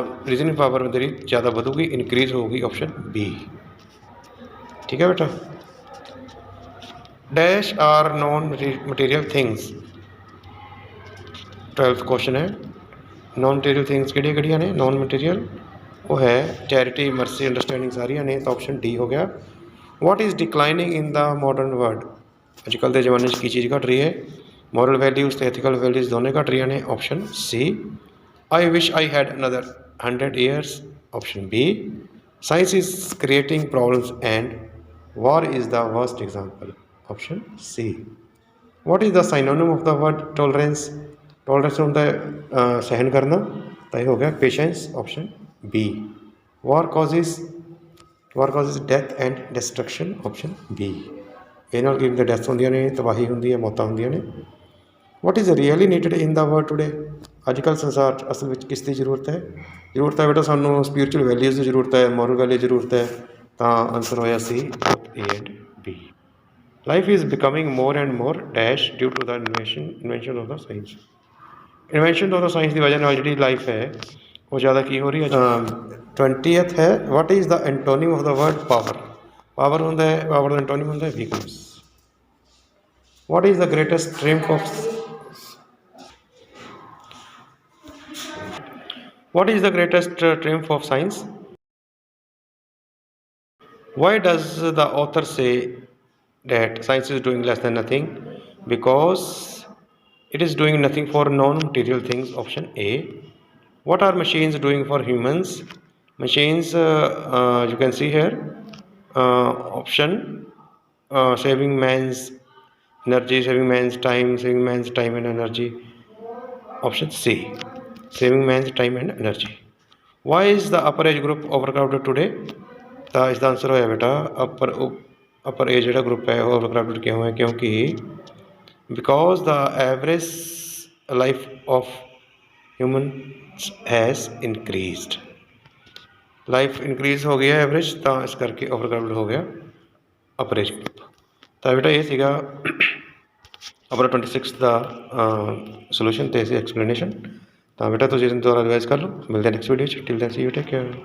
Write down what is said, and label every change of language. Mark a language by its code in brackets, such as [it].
[hi] Reasoning power मेरी ज़्यादा बढ़ूगी, increase होगी, ऑप्शन बी। ठीक है बेटा। [en] Dash are non material things. [hi] 12th question है, [pa] नॉन मटेरियल थिंग्स ਕਿਹੜੀਆਂ ਕਿਹੜੀਆਂ ਨੇ? नॉन मटेरियल ਉਹ ਹੈ ਚੈਰਿਟੀ, ਮਰਸੀ, ਅੰਡਰਸਟੈਂਡਿੰਗ, ਸਾਰੀਆਂ ਨੇ, ਤਾਂ ਆਪਸ਼ਨ ਡੀ ਹੋ ਗਿਆ। [en] What is declining in the modern world? [pa] ਅੱਜ ਕੱਲ੍ਹ ਦੇ ਜ਼ਮਾਨੇ 'ਚ ਕੀ ਚੀਜ਼ ਘਟ ਰਹੀ ਹੈ? ਮੋਰਲ ਵੈਲਿਊਜ਼ ਅਤੇ ਐਥੀਕਲ ਵੈਲਿਊਜ਼ ਦੋਨੇ ਘਟ ਰਹੀਆਂ ਨੇ, option ਸੀ। [en] I wish I had another 100 years, option B. Science is creating problems and war is the worst example, option C. What is the synonym of the word tolerance? [pa] Tolerance ਹੁੰਦਾ ਹੈ ਸਹਿਨ ਕਰਨਾ, ਤਾਂ ਇਹ ਹੋ ਗਿਆ patience, option B. [en] War causes death and destruction, option B. [pa] ਇਹ ਨਾਲ ਕੀ ਹੁੰਦੀਆਂ? ਡੈਥ ਹੁੰਦੀਆਂ ਨੇ, ਤਬਾਹੀ ਹੁੰਦੀ ਹੈ, ਮੌਤਾਂ ਹੁੰਦੀਆਂ ਨੇ। [en] What is really needed in the world today? [pa] ਅੱਜ ਕੱਲ੍ਹ ਸੰਸਾਰ 'ਚ ਅਸਲ ਵਿੱਚ ਕਿਸ ਦੀ ਜ਼ਰੂਰਤ ਹੈ? ਜ਼ਰੂਰਤ ਹੈ ਬੇਟਾ ਸਾਨੂੰ ਸਪਿਰਿਚੁਅਲ ਵੈਲਿਊਜ਼ ਦੀ ਜ਼ਰੂਰਤ ਹੈ, ਮੋਰਲ ਵੈਲਿਊ ਦੀ ਜ਼ਰੂਰਤ ਹੈ। ਤਾਂ ਆਨਸਰ ਹੋਇਆ ਸੀ [en] Both A and B. Life is becoming more and more dash due to the invention of the science. Invention of the science [pa] ਦੀ ਵਜ੍ਹਾ ਨਾਲ ਜਿਹੜੀ ਲਾਈਫ ਹੈ ਉਹ ਜ਼ਿਆਦਾ ਕੀ ਹੋ ਰਹੀ ਹੈ? 20th ਹੈ, [en] What is the antonym of the word power? [pa] Power ਹੁੰਦਾ ਹੈ, ਪਾਵਰ ਦਾ ਐਂਟੋਨਿਮ ਹੁੰਦਾ ਹੈ weakness. [en] What is the greatest triumph of What is the greatest triumph of science? Why does the author say that science is doing less than nothing? Because it is doing nothing for non-material things, option A. What are machines doing for humans? Machines, you can see here, option saving man's energy, saving man's time and energy, option C. Saving man's time and energy. Why is the upper age group overcrowded today? [pa] ਤਾਂ ਇਸਦਾ answer ਹੋਇਆ ਬੇਟਾ ਅਪਰ age ਜਿਹੜਾ group ਹੈ ਉਹ ਓਵਰਕਰਾਊਡਡ ਕਿਉਂ ਹੈ? ਕਿਉਂਕਿ [en] Because the average life of human has increased. [pa] Life increase ਹੋ ਗਈ ਹੈ ਐਵਰੇਜ, ਤਾਂ ਇਸ ਕਰਕੇ ਓਵਰਕਰਾਊਡਡ ਹੋ ਗਿਆ ਅਪਰ ਏਜ ਗਰੁੱਪ। ਤਾਂ ਬੇਟਾ ਇਹ ਸੀਗਾ [hi] अपना 26 का सोल्यूशन तो एक्सप्लेनेशन। तो बेटा तुम इस दोबारा रिवाइज कर लो। मिलते हैं next video [en] Till then see you take care.